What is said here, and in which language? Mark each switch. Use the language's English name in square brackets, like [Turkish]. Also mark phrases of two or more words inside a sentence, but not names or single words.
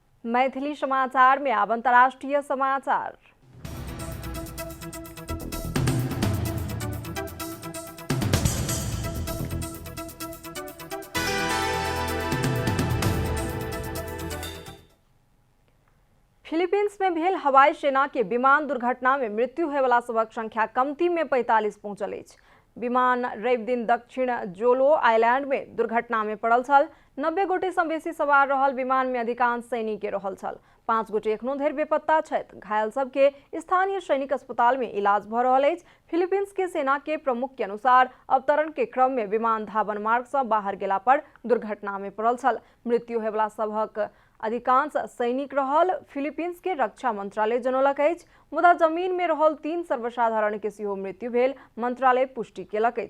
[Maithili] मैथिली समाचार में अब अंतर्राष्ट्रीय समाचार। फिलीपींस में भेल हवाई सेना के विमान दुर्घटना में मृत्यु होय वाला सबक संख्या कमती में 45 पहुंचल अछि। विमान रवि दिन दक्षिण जोलो आइलैंड में दुर्घटना में पड़ल छल। 90 गोटे सँ बेसी सवार रहल विमान में अधिकांश सैनिक रहल छल। 5 गोटे एखनो धरि बेपत्ता छथि। घायल सबके स्थानीय सैनिक अस्पताल में इलाज भ रहल अछि। फिलीपींस के सेना के प्रमुख के अनुसार अवतरण के क्रम में विमान धावन मार्ग से बाहर गेला पर दुर्घटना में पड़ल छल। मृत्यु होय वाला सबहक अधिकांश सैनिक रहल। फिलीपींस के रक्षा मंत्रालय जनौलक अछि। मुदा जमीन में रहल 3 सर्वसाधारण के सेहो मृत्यु भेल मंत्रालय पुष्टि केलक अछि।